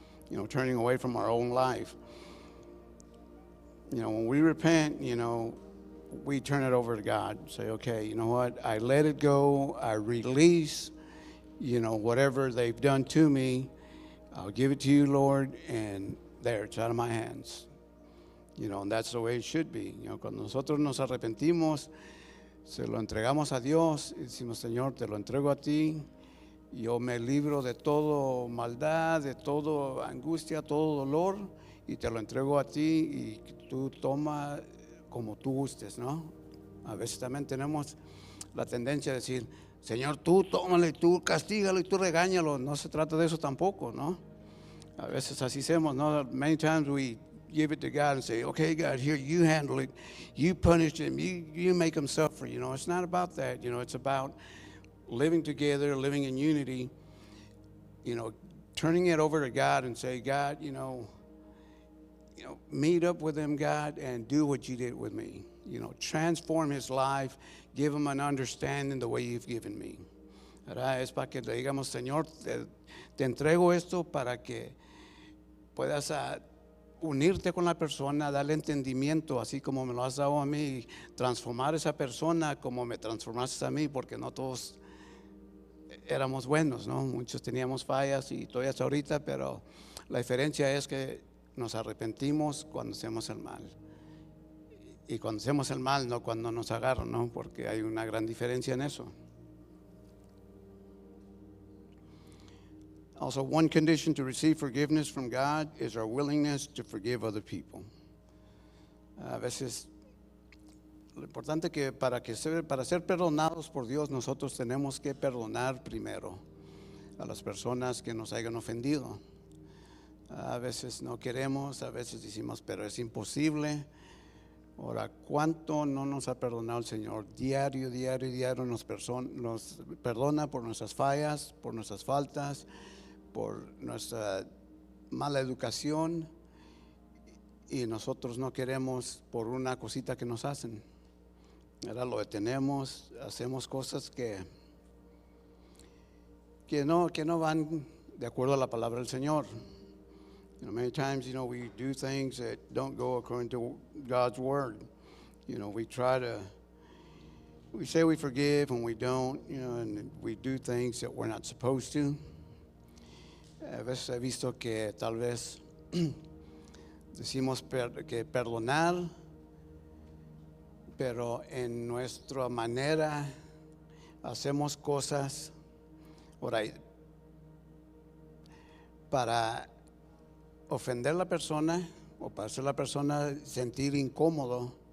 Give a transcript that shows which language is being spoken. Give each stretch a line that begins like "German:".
English: You know, turning away from our own life. You know, when we repent, you know, we turn it over to God. Say, okay, you know what? I let it go. I release, you know, whatever they've done to me. I'll give it to you, Lord, and there, it's out of my hands. You know, and that's the way it should be.
Spanish: You know, cuando nosotros nos arrepentimos, se lo entregamos a Dios y decimos, Señor, te lo entrego a ti. Yo me libro de todo maldad, de todo angustia, todo dolor, y te lo entrego a ti y tú toma como tú gustes, ¿no? A veces también tenemos la tendencia de decir, Señor, tú tómale, tú castígalo y tú regáñalo. No se trata de eso tampoco, ¿no? A veces así hacemos, ¿no?
English: Many times we give it to God and say, okay, God, here, you handle it. You punish him. You make him suffer. You know, it's not about that. You know, it's about living together, living in unity, you know, turning it over to God and say, God, you know, meet up with him, God, and do what you did with me. You know, transform his life, give him an understanding the way you've given me.
Spanish: ¿Verdad? Es para que le digamos, Señor, te entrego esto para que puedas unirte con la persona, darle entendimiento, así como me lo has dado a mí, transformar a esa persona como me transformaste a mí, porque no todos éramos buenos, ¿no? Muchos teníamos fallas y todavía hasta ahorita, pero la diferencia es que nos arrepentimos cuando hacemos el mal. Y cuando hacemos el mal, no cuando nos agarran, ¿no? Porque hay una gran diferencia en eso.
English: Also, one condition to receive forgiveness from God is our willingness to forgive other people.
Spanish: A veces, lo importante que para ser perdonados por Dios, nosotros tenemos que perdonar primero a las personas que nos hayan ofendido. A veces no queremos, a veces decimos, pero es imposible. Ahora, ¿cuánto no nos ha perdonado el Señor? Diario nos perdona por nuestras fallas, por nuestras faltas, por nuestra mala educación, y nosotros no queremos por una cosita que nos hacen. Ahora lo detenemos, hacemos cosas que no van de acuerdo a la palabra del Señor.
English: You know, many times, you know, we do things that don't go according to God's word. You know, we say we forgive and we don't, you know, and we do things that we're not supposed to.
Spanish: A veces he visto que tal vez decimos que perdonar, pero en nuestra manera hacemos cosas para ofender a la persona o para hacer a la persona sentir incómodo,